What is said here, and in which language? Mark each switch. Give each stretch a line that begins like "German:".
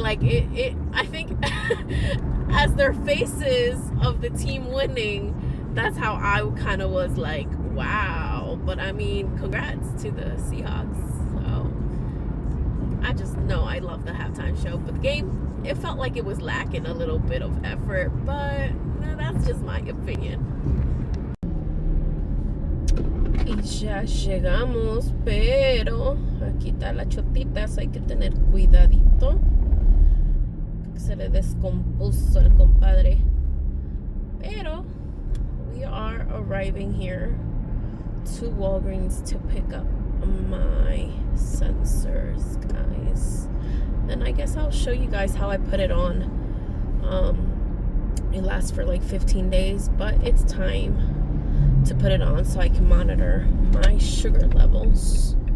English: Like it I think as their faces of the team winning, that's how I kind of was like, wow. But I mean, congrats to the Seahawks. So I just know I love the halftime show, but the game, it felt like it was lacking a little bit of effort, but no, that's just my opinion.
Spanish: Y ya llegamos, pero aquí está las chotitas, hay que tener cuidadito. Se le descompuso el compadre. Pero
English: we are arriving here to Walgreens to pick up my sensors, guys. And I guess I'll show you guys how I put it on. It lasts for like 15 days, but it's time to put it on so I can monitor my sugar levels.